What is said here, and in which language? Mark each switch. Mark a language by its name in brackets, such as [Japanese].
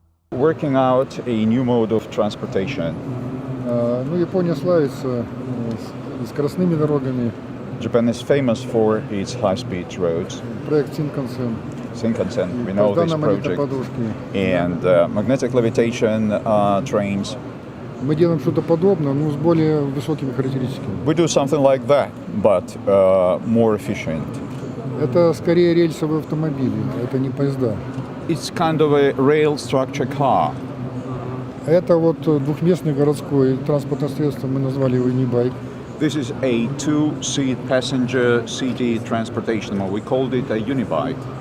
[English] working out a new mode of transportation. [Russian] Ну, Япония славится скоростными дорогами. [English] Japan is famous for its high-speed roads. [Russian] Проект Shinkansen, [English] we know this project. And magnetic levitation trains. [Russian] Мы делаем что-то подобное, но с более высокими характеристиками. [English] We do something like that, but more efficient. [Russian] Это скорее рельсовые автомобили, это не поезда. [English] It's kind of a rail structure car. [Russian] Это вот двухместный городской транспортное средство, мы назвали его Unibike. [English] This is a two-seat passenger city transportation, or we called it a Unibike.